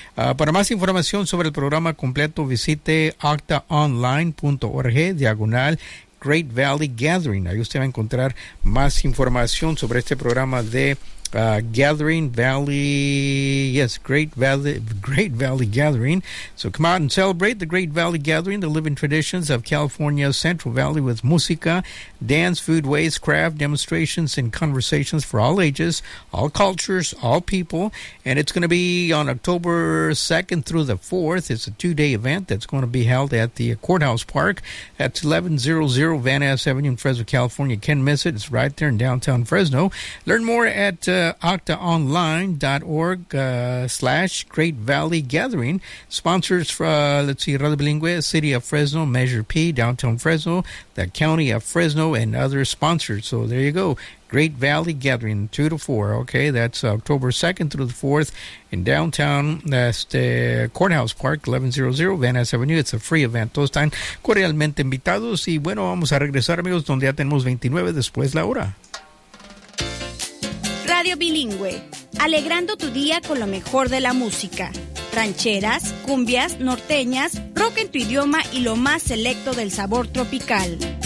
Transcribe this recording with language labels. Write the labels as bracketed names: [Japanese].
[Spanish] Para más información sobre el programa completo, visite octaonline.org/Great Valley Gathering. Ahí usted va a encontrar más información sobre este programa de Gathering Valley, yes, Great Valley Gathering. [English] So come out and celebrate the Great Valley Gathering, the living traditions of California's Central Valley, with música, dance, food, ways, craft, demonstrations, and conversations for all ages, all cultures, all people. And it's going to be on October 2nd through the 4th. It's a 2-day event that's going to be held at the Courthouse Park. That's 1100 Van Ness Avenue in Fresno, California. Can't miss it. It's right there in downtown Fresno. Learn more at octaonline.org/Great Valley Gathering. Sponsors for Radio Bilingüe, City of Fresno, Measure P, Downtown Fresno, the County of Fresno, and other sponsors. So there you go. Great Valley Gathering, 2 to 4, okay? That's October 2nd through the 4th in downtown, that's the Courthouse Park, 1100 Van Ness Avenue. It's a free event. [Spanish] Todos están cordialmente invitados. Y bueno, vamos a regresar, amigos, donde ya tenemos 29 después la hora. Radio Bilingüe, alegrando tu día con lo mejor de la música. Rancheras, cumbias, norteñas, rock en tu idioma y lo más selecto del sabor tropical.